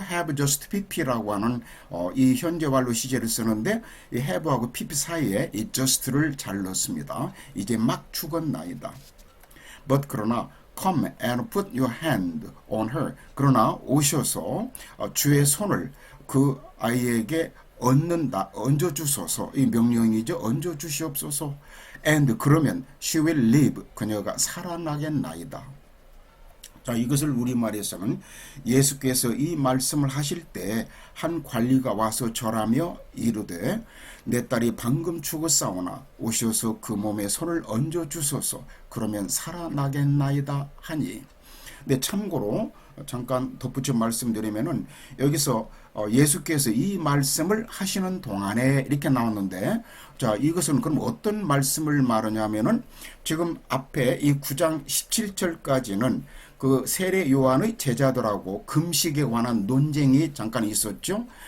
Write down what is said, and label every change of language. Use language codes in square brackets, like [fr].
[ko] have just pp라고 하는 이 현재 완료 시제를 쓰는데 이 have하고 pp 사이에 이 just를 잘 넣습니다. 이제 막 죽었나이다. but 그러나 [en] come and put your hand on her [ko] 그러나 오셔서 주의 손을 그 아이에게 얹어주소서. 이 명령이죠. 얹어주시옵소서. [en] And [ko] 그러면 [en] she will live. [ko] 그녀가 살아나겠나이다. 자, 이것을 우리말에서는 예수께서 이 말씀을 하실 때 한 관리가 와서 절하며 이르되 내 딸이 방금 죽었사오나 오셔서 그 몸에 손을 얹어주소서. 그러면 살아나겠나이다 하니. 근데 참고로 잠깐 덧붙여 말씀드리면은 여기서 예수께서 이 말씀을 하시는 동안에 이렇게 나왔는데 자, 이것은 그럼 어떤 말씀을 말하냐면은 지금 앞에 이 9장 17절까지는 그 세례 요한의 제자들하고 금식에 관한 논쟁이 잠깐 있었죠.